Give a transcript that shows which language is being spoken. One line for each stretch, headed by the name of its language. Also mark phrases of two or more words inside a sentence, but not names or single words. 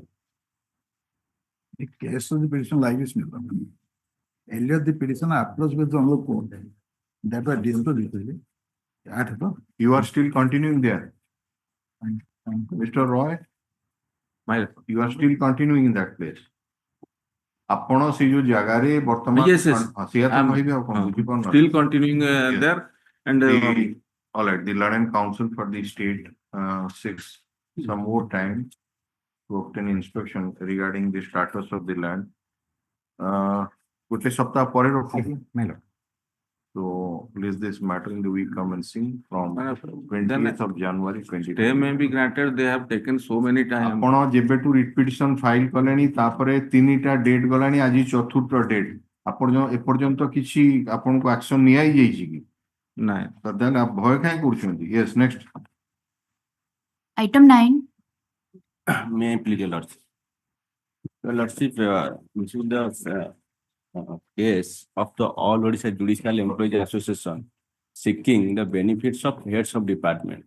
English: The case of the petition like this, earlier the petitioner approached with the Honorable Court that was disclosed at the. You are still continuing there. Mr. Roy, you are still continuing in that place.
Odia: ଆପଣ ସେ ଯୋଉ ଜାଗାରେ ବର୍ତ୍ତମାନ
English: Yes, yes.
Odia: ସେଇଆ ତ
English: I'm
Odia: କହିବେ ଆଉ କଣ ବୁଝିପାରୁନ
English: still continuing Yes. there and all right, the learned counsel for the state seeks some more time to obtain inspection regarding the status of the land.
Odia: ଗୋଟେ ସପ୍ତାହ ପରେ ରଖିବୁ.
English: My lord. So please this matter in the week commencing from 20th of January 2020. stay may be granted. They have taken so many time.
Odia: ଆପଣ ଯେବେଠୁ
English: writ petition file
Odia: କଲେଣି ତାପରେ 3ଟା ଡେଟ୍ ଗଲାଣି ଆଜି 4th ଡେଟ୍ ଆପଣ ଏପର୍ଯ୍ୟନ୍ତ କିଛି ଆପଣଙ୍କୁ ଆକ୍ସନ ନିଆଯାଇଛି କି ନାଇଁ ତାହେଲେ ଭୟ କାହିଁ କରୁଛନ୍ତି?
English: Yes, next. Item 9. May I please, your lordship? Your lordship, this is the case of the All Odisha Judicial Employees Association seeking the benefits of heads of department.